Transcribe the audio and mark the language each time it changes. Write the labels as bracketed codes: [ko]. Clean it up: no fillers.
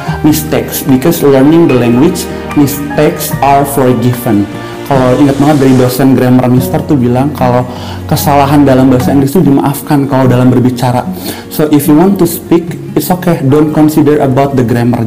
[en] mistakes because learning the language, mistakes are forgiven. [id] Kalau ingat banget dari dosen grammar Mister tuh bilang kalau kesalahan dalam bahasa Inggris tuh dimaafkan kalau dalam berbicara. [en] So if you want to speak, it's okay. Don't consider about the grammar.